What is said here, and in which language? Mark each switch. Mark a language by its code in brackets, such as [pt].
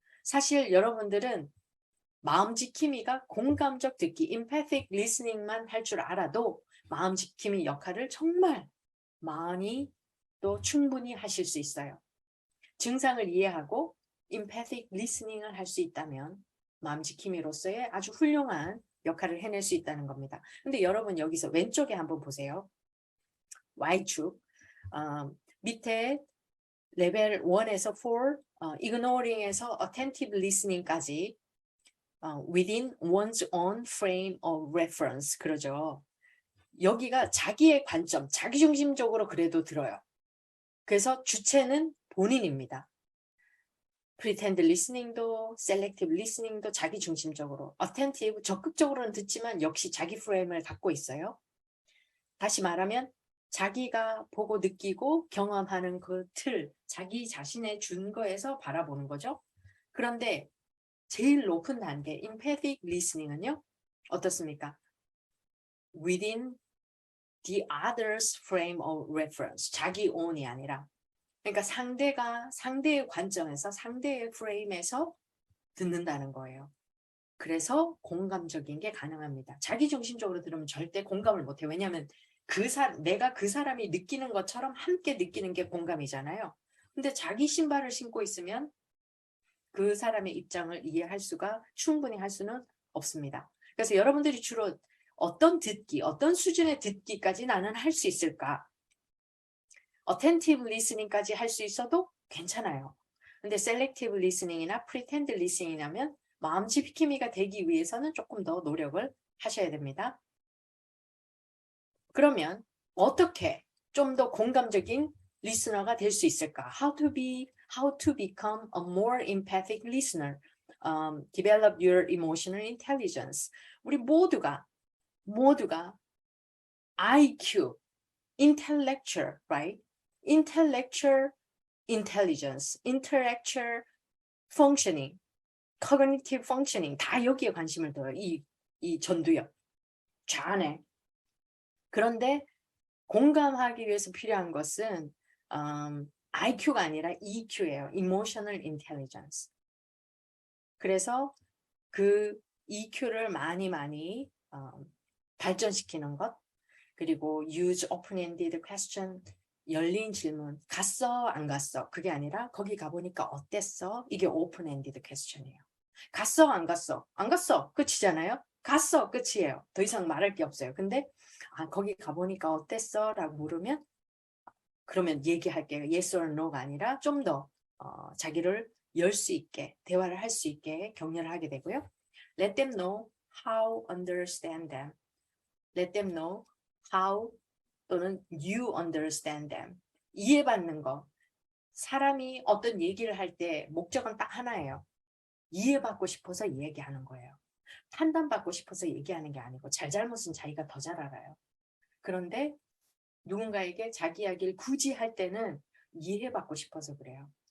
[ko] 사실 여러분들은 마음지킴이가 공감적 듣기, empathic listening만 할 줄 알아도 마음지킴이 역할을 정말 많이 또 충분히 하실 수 있어요. 증상을 이해하고 empathic listening을 할 수 있다면 마음지킴이로서의 아주 훌륭한 역할을 해낼 수 있다는 겁니다. 근데 여러분 여기서 왼쪽에 한번 보세요. Y축. 밑에 레벨 1에서 4, [en] ignoring에서 attentive listening까지 within one's own frame of reference [ko] 그러죠. 여기가 자기의 관점, 자기중심적으로 그래도 들어요. 그래서 주체는 본인입니다. pretend listening도 selective listening도 자기중심적으로, attentive 적극적으로는 듣지만 역시 자기 프레임을 갖고 있어요. 다시 말하면 자기가 보고 느끼고 경험하는 그 틀, 자기 자신의 준거에서 바라보는 거죠. 그런데 제일 높은 단계 empathic listening은요. 어떻습니까? [en] within the other's frame of reference. [ko] 자기 own이 아니라. 그러니까 상대의 관점에서 상대의 프레임에서 듣는다는 거예요. 그래서 공감적인 게 가능합니다. 자기중심적으로 들으면 절대 공감을 못해요. 왜냐하면 내가 그 사람이 느끼는 것처럼 함께 느끼는 게 공감이잖아요. 근데 자기 신발을 신고 있으면 그 사람의 입장을 이해할 수가 충분히 할 수는 없습니다. 그래서 여러분들이 주로 어떤 수준의 듣기까지 나는 할 수 있을까? attentive listening까지 할 수 있어도 괜찮아요. 근데 selective listening이나 pretend listening이라면 마음지킴이가 되기 위해서는 조금 더 노력을 하셔야 됩니다. 그러면 어떻게 좀 더 공감적인 리스너가 될 수 있을까? [en] How to become a more empathic listener. Develop your emotional intelligence. [ko] 우리 모두가 [en] IQ, intellectual, right? Intellectual intelligence, intellectual functioning, cognitive functioning [ko] 다 여기에 관심을 둬요. 이 전두엽 좌안에. 그런데 공감하기 위해서 필요한 것은 IQ가 아니라 EQ예요. [en] Emotional Intelligence. [ko] 그래서 그 EQ를 많이 발전시키는 것, 그리고 [en] use open-ended question, [ko] 열린 질문, 갔어 안 갔어? 그게 아니라 거기 가보니까 어땠어? 이게 open-ended question이에요. 갔어 안 갔어? 안 갔어 끝이잖아요. 갔어 끝이에요. 더 이상 말할 게 없어요. 근데 거기 가보니까 어땠어? 라고 물으면 그러면 얘기할게요. Yes or no가 아니라 좀 더 자기를 열 수 있게 대화를 할 수 있게 격려를 하게 되고요. [en] Let them know how understand them. Let them know how [ko] 또는 [en] you understand them. [ko] 이해받는 거. 사람이 어떤 얘기를 할 때 목적은 딱 하나예요. 이해받고 싶어서 얘기하는 거예요. 판단받고 싶어서 얘기하는 게 아니고 잘잘못은 자기가 더 잘 알아요. 그런데 누군가에게 자기 이야기를 굳이 할 때는 이해받고 싶어서 그래요.